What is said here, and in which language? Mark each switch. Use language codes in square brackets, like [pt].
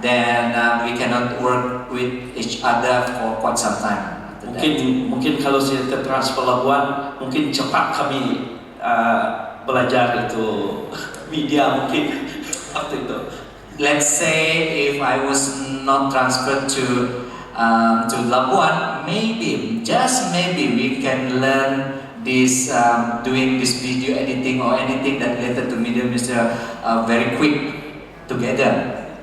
[en] Then we cannot work with each other for quite some time. [ms] Mungkin kalau saya tertransfer Labuan, mungkin cepat kami belajar itu media mungkin waktu itu. [en] Let's say if I was not transferred to Labuan, just maybe we can learn this doing this video editing or anything that related to media ministry very quick together.